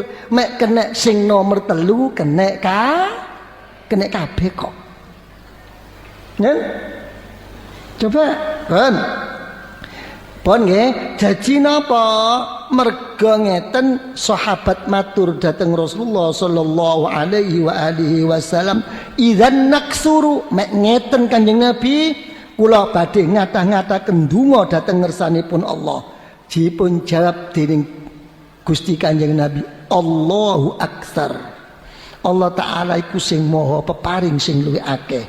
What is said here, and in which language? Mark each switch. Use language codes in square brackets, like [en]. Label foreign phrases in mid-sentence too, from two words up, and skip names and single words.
[jv] Mek kenek sing nomor 3 kenek kenek kabeh kok. Nen? Coba, pon nggih, dadi napa? Merga ngeten sahabat matur dhateng Rasulullah [ar] صلى الله عليه وعلى آله وسلم, "إذا نكثر," [jv] mek ngeten Kanjeng Nabi, kula badhe ngatah-ngataken donga dhateng ngersanipun Allah. Dipun jawab dening Gusti Kanjeng Nabi, [ar] "الله أكثر." [jv] Allah taala iku sing maha peparing sing luwih akeh.